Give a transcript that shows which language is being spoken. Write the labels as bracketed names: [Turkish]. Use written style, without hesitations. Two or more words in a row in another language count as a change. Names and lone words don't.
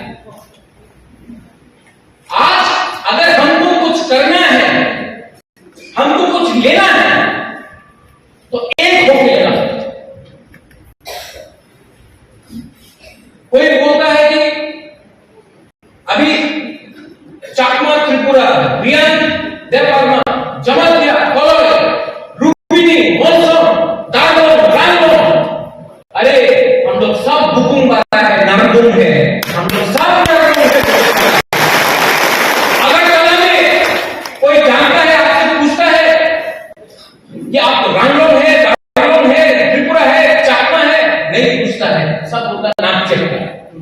[Hindi] आज अगर हमको कुछ करना है, हमको कुछ लेना है, तो एक होके लेना। कोई बोलता है कि अभी चाकमा त्रिपुरा, रियान देववर्मा, जमातिया, कोलोरे, रूपिनी, मोलसोम, दादोन, रामबोन, अरे हम लोग सब बुकुम बारा है, नामदुम है, हम लोग सब नामदुम है। अगरतला में कोई जानता है, आपसे पूछता है कि आप रामलोन है, दादोन है, त्रिपुरा है, चाकमा है, नहीं पूछता है, सब बोलता है नाम चलता है।